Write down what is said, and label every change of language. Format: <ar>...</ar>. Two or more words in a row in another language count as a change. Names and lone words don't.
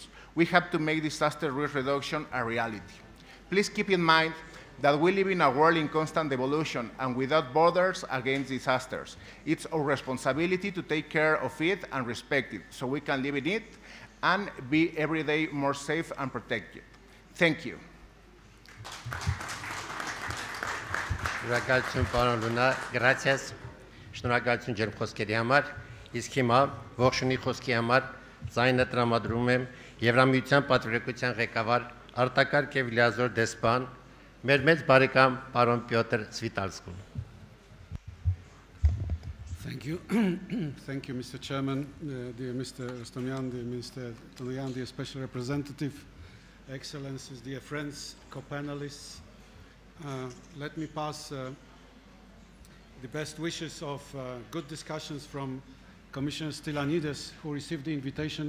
<en>We have to make disaster risk reduction a reality. Please keep in mind that we live in a world in constant evolution and without borders against disasters. It's our responsibility to take care of it and respect it so we can live in it and be every day more safe and protected. Thank you.</en> <hy>Շնորհակալություն պարոն Լունա, gracias. Շնորհակալություն ջերմ խոսքերի համար։ Իսկ հիմա ողջունի խոսքի համար ձայնը տրամադրում եմ Եվրամիության պատվիրակության ղեկավար արտակարգ եւ լիազոր դեսպան մեր մեծ բարեկամ պարոն Պյոտր Ցվիտալսկուն։</hy> <en>Thank you. Thank you, Mr. Chairman, dear Mr. Rostomyan, dear Mr. Toloyan, dear Special Representative, Excellencies, dear friends, co-panelists. Let me pass the best wishes of good discussions from Commissioner Stylianides, who received the invitation.</en>